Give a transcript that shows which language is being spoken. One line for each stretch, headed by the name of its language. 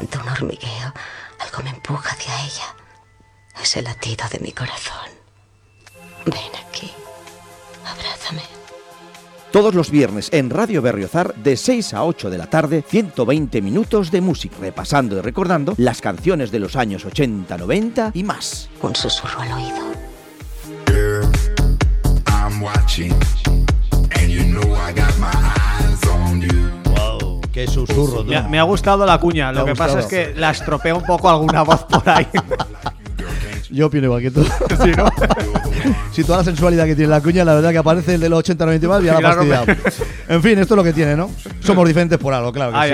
Spanish: Siento un hormigueo, algo me empuja hacia ella. Es el latido de mi corazón. Ven aquí, abrázame. Todos los viernes en Radio Berriozar, de 6 a 8 de la tarde, 120 minutos de música, repasando y recordando las canciones de los años 80, 90 y más. Un susurro al oído.
English: Girl, I'm watching, and you know I got my eyes on you.
Spanish: Qué susurro, tú. Me ha gustado la cuña, lo que pasa es que la estropea un poco alguna voz por ahí. Yo opino igual que tú. Sí, ¿no? Si toda la sensualidad que tiene la cuña, la verdad que aparece el de los 80-90 más, ya la ha fastidiado. En fin, esto es lo que tiene, ¿no? Somos diferentes por algo, claro que ay, sí.